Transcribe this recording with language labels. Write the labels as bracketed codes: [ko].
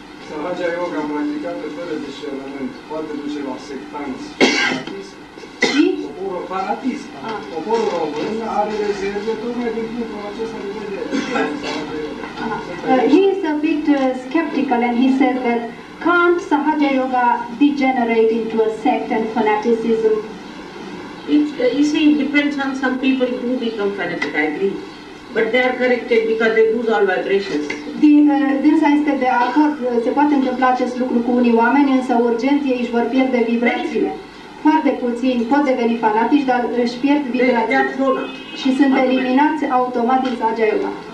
[ro] Sahaja Yoga practicată fără discernământ poate duce la sectanți și fanatism. Poporul român are rezerve tocmai din punctul acesta de vedere. [en] He is a bit skeptical and he says that can't Sahaja Yoga degenerate into a sect and fanaticism? You see, it depends on some people who become fanatic, I agree. But they are corrected because they lose all vibrations. [ro] Dânsa este de acord, se poate întâmpla acest lucru cu unii oameni, însă urgent ei își vor pierde vibrațiile. Foarte puțini pot deveni fanatici, dar își pierd vibrațiile și sunt eliminați automat din Sahaja Yoga.